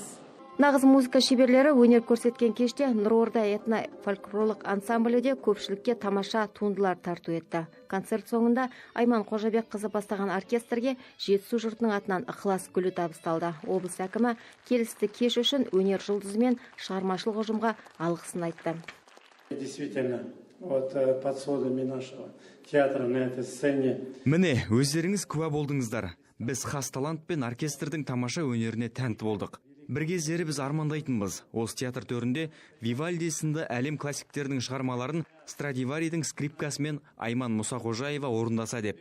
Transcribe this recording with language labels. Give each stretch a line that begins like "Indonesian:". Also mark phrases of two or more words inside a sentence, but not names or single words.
Kazakh: Нағыз музыка шеберлері өнер көрсеткен кеште Нұрорда этно фольклорлық ансамбліде көпшілікке тамаша туындылар тарту етті. Концерт соңында Айман Қожабек қызы бастаған оркестрге Жетісу жұртының атынан ықылас гүлі табысталды. Облыс әкімі келісті кеш үшін өнер жұлдызы мен шығармашылық ұжымға алғысын айтты.
Russian: Действительно, вот под сводами нашего театра на этой сцене.
Kazakh: Міне, өздеріңіз куә болдыңыздар. Біз хас талант пен оркестрдің тамаша өнеріне тәнті болдық. Бір кездері біз армандайтынбыз. Осы театр төрінде Вивальди сынды әлем классиктерінің шығармаларын Страдиваридің скрипкасымен Айман Мұсақожаева орындаса деп.